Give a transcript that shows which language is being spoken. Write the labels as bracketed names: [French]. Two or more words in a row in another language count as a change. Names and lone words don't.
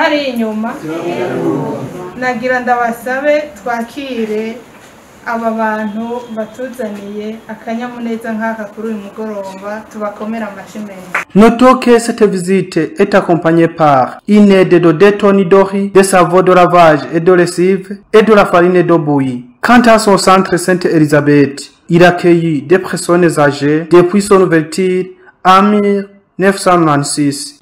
[Rundi] hari inyuma nagira ndabasabe twakire aba bantu batuzaniye akanyamuneza nk'aka kuri uyu mugoroba tubakomera amashimwe. [French] Notons que cette visite est accompagnée par une aide de 2 tonnes d'ori, de savon de lavage et de lessive et de la farine de bouillie. Quant à son centre Sainte-Élisabeth, il accueille des personnes âgées depuis son ouverture en 1996.